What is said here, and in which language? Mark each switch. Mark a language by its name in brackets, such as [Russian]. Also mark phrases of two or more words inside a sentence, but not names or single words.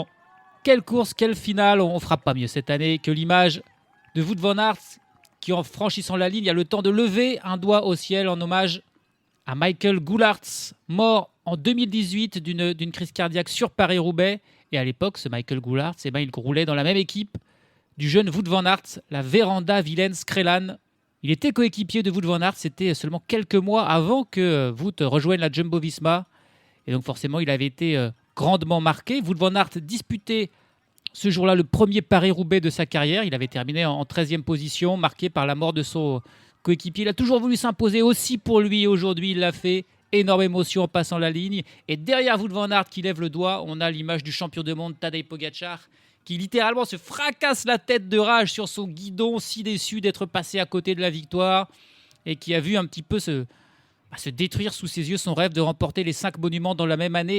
[French] Quelle course, quelle finale, on fera pas mieux cette année que l'image de Wout van Aert qui, en franchissant la ligne, a le temps de lever un doigt au ciel en hommage à Michael Goulartz, mort en 2018 d'une crise cardiaque sur Paris-Roubaix. Et à l'époque, ce Michael Goulartz, il roulait dans la même équipe du jeune Wout van Aert, la Veranda Vilaine-Skrelan. Il était coéquipier de Wout van Aert, c'était seulement quelques mois avant que Wout rejoigne la Jumbo-Visma. Et donc forcément, il avait été grandement marqué. Wout van Aert disputait ce jour-là le premier Paris-Roubaix de sa carrière. Il avait terminé en 13e position, marqué par la mort de son coéquipier. Il a toujours voulu s'imposer aussi pour lui. Aujourd'hui, il l'a fait. Énorme émotion en passant la ligne. Et derrière Wout van Aert qui lève le doigt, on a l'image du champion du monde Tadej Pogačar qui littéralement se fracasse la tête de rage sur son guidon, si déçu d'être passé à côté de la victoire et qui a vu un petit peu se détruire sous ses yeux son rêve de remporter les 5 monuments dans la même année.